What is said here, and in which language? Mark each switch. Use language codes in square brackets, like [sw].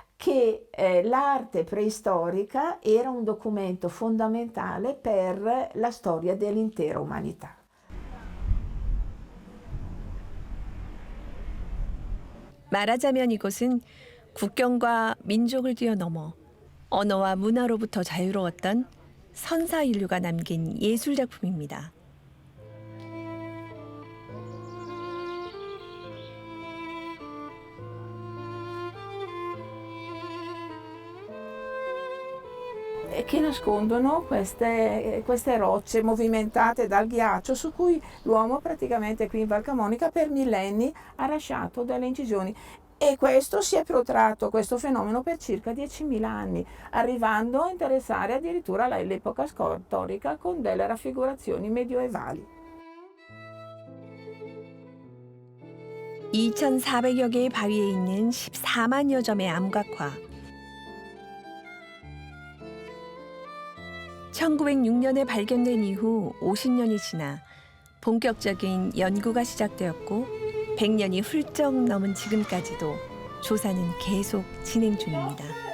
[it] che l'arte preistorica era un documento fondamentale per la storia dell'intera umanità. [ko] 말하자면 이곳은 국경과 민족을 뛰어넘어 언어와 문화로부터 자유로웠던 선사 인류가 남긴 예술 작품입니다. [it] Che nascondono queste rocce movimentate dal ghiaccio su cui l'uomo praticamente qui in Val Camonica per millenni ha lasciato delle incisioni. E questo si è protratto, questo fenomeno, per circa 10.000 anni, arrivando a interessare addirittura l'epoca storica con delle raffigurazioni medioevali. [ko] 2,400여 개의 바위에 있는 14만여 점의 암각화. 1906년에 발견된 이후 50년이 지나 본격적인 연구가 시작되었고 100년이 훌쩍 넘은 지금까지도 조사는 계속 진행 중입니다.